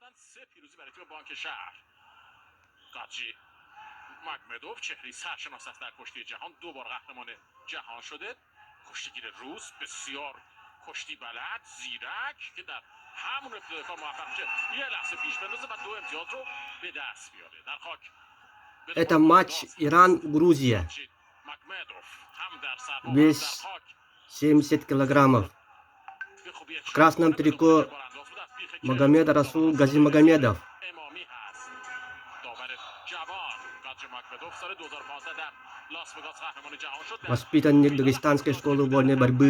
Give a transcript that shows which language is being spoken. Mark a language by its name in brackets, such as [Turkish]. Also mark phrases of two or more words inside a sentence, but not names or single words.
[Persian] مگمدوف چهره سرشناس است در کشتی جهان، 2 بار قهرمان جهان شده. کشتیگیر روس بسیار کشتی بلد، زیرک که در همون ابتدای کار موفق میشه یه لحظه پیش بندازه و 2 امتیاز رو به دست بیاره. در خاک [Russian] Это матч Иран-Грузия. Вес 70 килограммов. В красном трико Магомед Расул Газимагомедов. Воспитанник Дагестанской школы вольной борьбы.